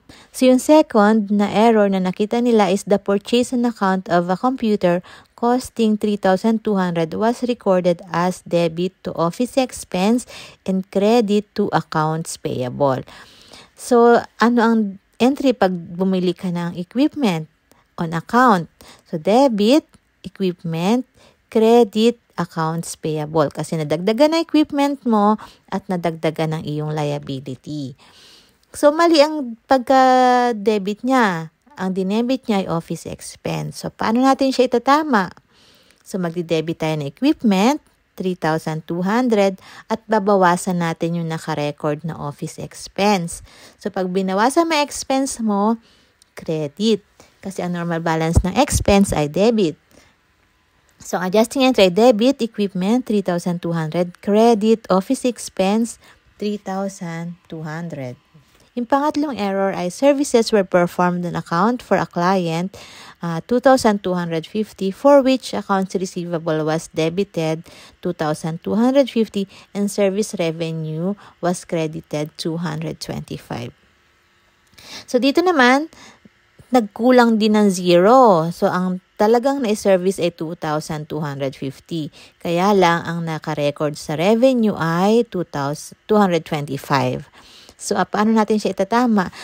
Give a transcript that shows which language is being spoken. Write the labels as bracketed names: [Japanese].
[Filipino] So, yung second na error na nakita nila [English] is the purchase on account of a computer costing 3,200 was recorded as debit to office expense and credit to accounts payable. [Filipino] So, ano ang entry pag bumili ka ng equipment [English] on account? So, debit, equipment, credit, accounts payable. [Filipino] Kasi nadagdagan na equipment mo at nadagdagan ng iyong liability. So, mali ang pagka-debit niya. Ang dinebit niya ay office expense. So, paano natin siya itatama? So, magdi-debit tayo ng equipment, 3,200, at babawasan natin yung naka-record na office expense. So, pag binawasan mo expense mo, credit. Kasi ang normal balance ng expense ay debit. [English] So, adjusting entry ay debit, equipment, 3,200, credit, office expense, 3,200. [Filipino] Yung pangatlong error ay [English] services were performed on account for a client, 2,250, for which accounts receivable was debited 2,250 and service revenue was credited 225. [Filipino] So, dito naman, nagkulang din ng zero. So, ang talagang na-service ay 2,250. Kaya lang, ang naka-record sa revenue ay 225. So, paano natin siya itatama?